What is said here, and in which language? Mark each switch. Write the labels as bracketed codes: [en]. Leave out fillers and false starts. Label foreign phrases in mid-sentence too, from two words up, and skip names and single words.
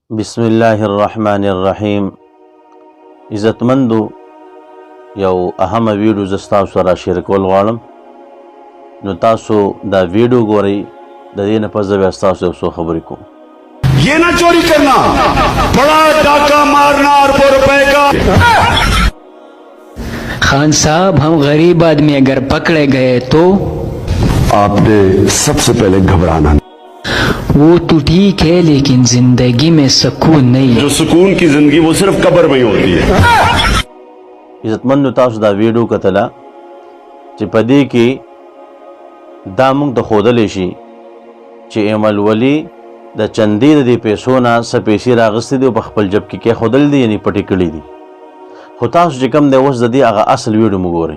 [ps] بسم الله الرحمن الرحیم. عزتمندو یو اهم ویډیو زستاسو سره شریکول غواړم، نو تاسو دا ویډیو ګورئ. د دې نه پس به تاسو یو څو خبرې کوم. [ur] یہ نہ چوری کرنا، بڑا ڈاکا مارنا اور 2 روپے کا. خان صاحب، ہم غریب آدمی اگر پکڑے گئے تو آپ نے سب سے پہلے گھبرانا. وہ تو ٹھیک ہے، لیکن زندگی میں سکون نہیں ہے. جو سکون کی زندگی وہ صرف قبر میں ہی ہوتی ہے. [ps] عزتمندو تاسو دا ویډیو کتله چې په دې کې دا موږ ته ښودلی شي چې ایمل ولی د چندې د دې پیسو نه څه پیسې راغستې دي او په خپل جب کې کېښودلې دي، یعنې پټې کړي دي. خو تاسو چې کوم دی اوس د دې هغه اصل ویډیو مو ګورئ.